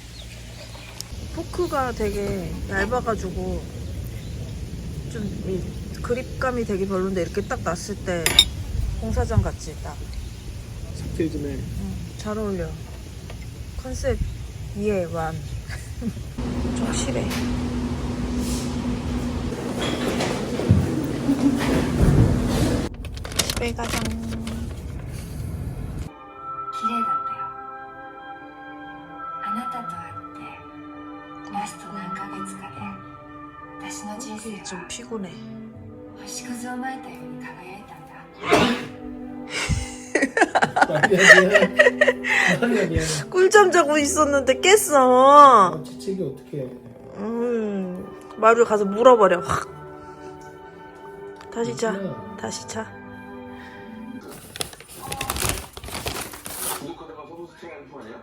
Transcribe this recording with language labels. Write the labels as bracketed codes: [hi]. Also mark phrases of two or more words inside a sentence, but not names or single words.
[ko] 포크가 되게 얇아가지고 좀 이 그립감이 되게 별론데 이렇게 딱 놨을 때 공사장 같지 딱. 삭제 좀 해. 잘 어울려. 컨셉 이해 완. 좀 실해. 집에 가자. [ja] 綺麗だったよ。あなたと会ってラスト何ヶ月かで私の人生 [ko] 좀 [ja] は [ko] 피곤해. [ja] 星屑をまいたように輝いたんだ。 [ko] 미안해. 꿀잠 자고 있었는데 깼어. 재채기 어떻게 해? 마루 가서 물어버려. 확. 다시 자. 괜찮아. 다시 자. 구독하다가 서로 스팅하는 거 아니야?